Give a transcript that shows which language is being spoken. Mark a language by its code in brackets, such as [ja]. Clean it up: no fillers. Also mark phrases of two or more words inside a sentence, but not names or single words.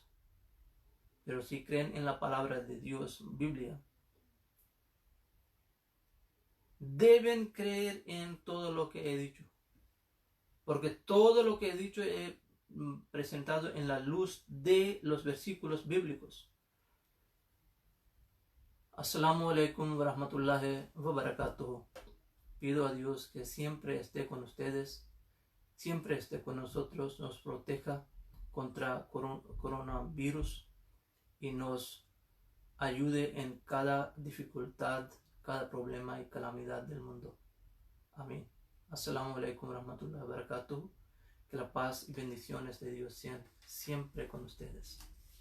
[es] Pero si creen en la palabra de Dios, Biblia, deben creer en todo lo que he dicho. Porque todo lo que he dicho he presentado en la luz de los versículos bíblicos. [ar] السلام عليكم ورحمة الله وبركاته. [es] Pido a Dios que siempre esté con ustedes, siempre esté con nosotros, nos proteja contra coronavirus y nos ayude en cada dificultad, cada problema y calamidad del mundo. Amén. [ar] السلام عليكم ورحمة الله وبركاته. [es] Que la paz y bendiciones de Dios sean siempre con ustedes.